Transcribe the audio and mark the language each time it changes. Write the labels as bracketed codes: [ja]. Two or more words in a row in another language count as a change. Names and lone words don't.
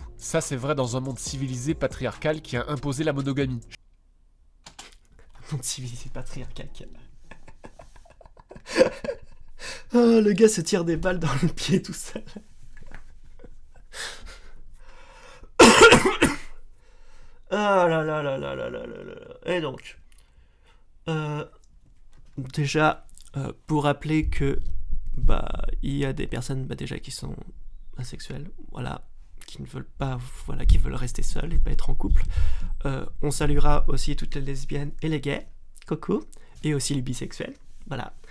[fr] Ça, c'est vrai dans un monde civilisé patriarcal qui a imposé la monogamie. Un monde civilisé patriarcal. Oh, le gars se tire des balles dans le pied tout seul. Ah là là là là là là là là. Et donc, déjà, pour rappeler que il y a des personnes déjà qui sont asexuelles, voilà, qui ne veulent pas, voilà, qui veulent rester seules et pas être en couple. On saluera aussi toutes les lesbiennes et les gays, coucou, et aussi les bisexuels, voilà.